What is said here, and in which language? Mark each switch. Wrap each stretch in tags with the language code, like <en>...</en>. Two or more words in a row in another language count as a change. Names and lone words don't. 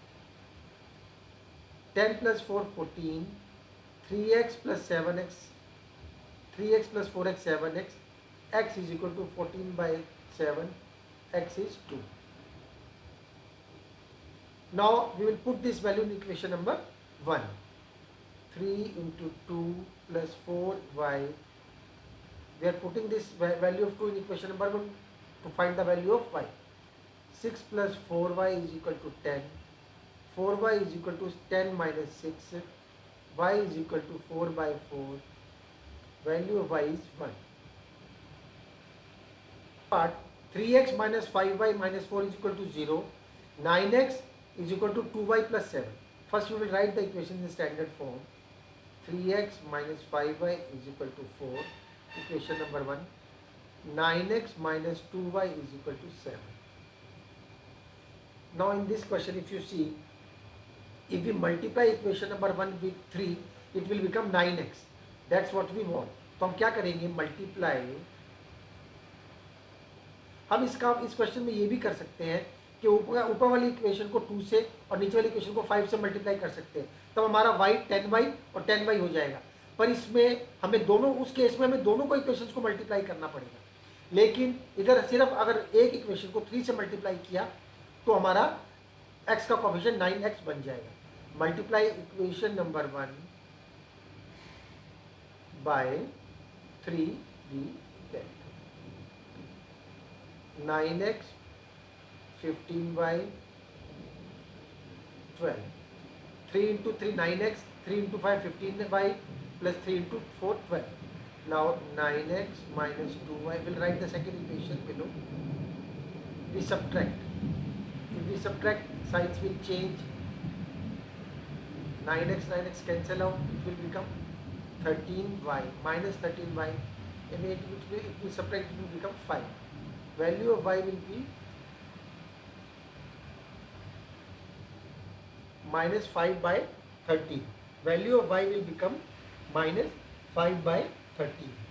<en>10 plus 4, 14, 3x plus 7x, 3x plus 4x, 7x, x is equal to 14 by 7, x is 2. Now we will put this value in equation number 1. 3 into 2 plus 4y. We are putting this value of 2 in equation number 1 to find the value of y. 6 plus 4y is equal to 10. 4y is equal to 10 minus 6. Y is equal to 4 by 4. Value of y is 1. Part 3x minus 5y minus 4 is equal to 0. 9x is equal to 2y plus 7. First we will write the equation in standard form. 3x minus 5y is equal to 4. Equation number 1. 9x minus 2y is equal to 7. Now in this question, if you see, if we multiply equation number 1 with 3, it will become 9x. That's what we want.</en> <hi>तो हम क्या करेंगे, मल्टीप्लाई. हम इस क्वेश्चन में ये भी कर सकते हैं कि ऊपर वाली इक्वेशन को 2 से और नीचे वाली इक्वेशन को 5 से मल्टीप्लाई कर सकते हैं, तब हमारा y 10y और 10y हो जाएगा. पर इसमें हमें दोनों, उस केस में हमें दोनों को इक्वेशंस को मल्टीप्लाई करना पड़ेगा. लेकिन इधर सिर्फ अगर एक इक्वेशन को 3 से मल्टीप्लाई किया तो हमारा x का कोफिशिएंट 9x बन जाएगा.</hi> <en>multiply equation number 1 by 3, we get 9x 15y 12. 3 into 3 9x, 3 into 5 15y plus 3 into 4 12. Now 9x minus 2y, we'll write the second equation below. we subtract. If we subtract, signs will change. 9x cancel out, it will become 13y minus 13y, and if we subtract, it will become 5. Value of y will be minus 5 by 13. Value of y will become minus 5 by 13.</en>